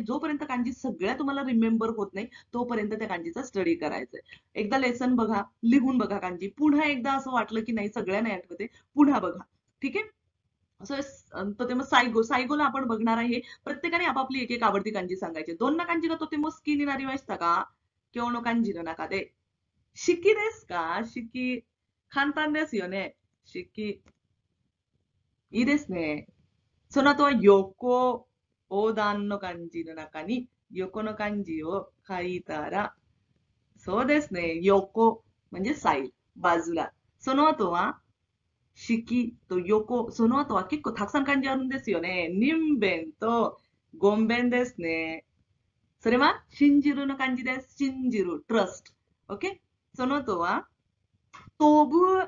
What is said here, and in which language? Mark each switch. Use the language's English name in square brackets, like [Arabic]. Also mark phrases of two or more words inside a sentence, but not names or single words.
[Marathi] जोपर्यंत कांजी सगळ्या तुम्हाला रिमेंबर होत नाही तोपर्यंत त्या कांजीचा स्टडी करायचंय. एकदा लेसन बघा, लिहून बघा कांजी. पुन्हा एकदा असं वाटलं की नाही सगळ्या नाही आठवते, पुन्हा बघा. ठीक आहे. तो ते मग सायगो सायगोला आपण बघणार आहे. प्रत्येकाने आपापली एक एक आवडती कांजी सांगायची. दोन ना कांजी तो ते मग स्की [Japanese] になりましたか今日の漢字の中で式ですか式。簡単ですよね。式。いいですね。その後は横、横断の漢字の中に横の漢字を書いたら、そうですね。 [Marathi] 横 म्हणजे साईड बाजूला. [Japanese] その後は式と横、その後は結構たくさん漢字あるんですよね。人弁と言弁ですね。それは信じるの漢字です。信じる、trust。OK? その後は飛ぶ。